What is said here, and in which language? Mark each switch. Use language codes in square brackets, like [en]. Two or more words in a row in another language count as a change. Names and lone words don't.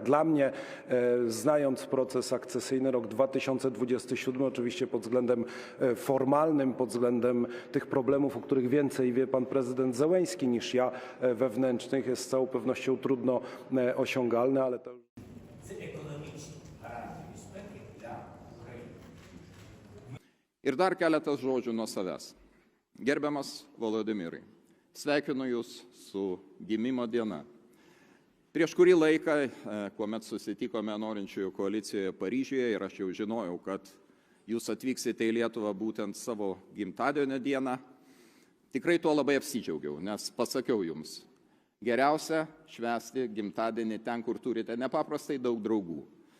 [pl] Dla mnie, znając proces akcesyjny, rok 2027, oczywiście pod względem formalnym, pod względem tych problemów, o których więcej wie pan prezydent Zełenski niż ja, wewnętrznych, jest z całą pewnością trudno osiągalny, ale to... [lt] Ir dar keletas žodžių nuo savęs. Gerbiamas Volodimirai, sveikinu Jūs su gimimo diena. Prieš kurį laiką, kuomet susitikome norinčiųjų koalicijoje Paryžiuje ir aš jau žinojau, kad Jūs atvyksite į Lietuvą būtent savo gimtadienio dieną, tikrai tuo labai apsidžiaugiau, nes pasakiau Jums, geriausia švęsti gimtadienį ten, kur turite nepaprastai daug draugų.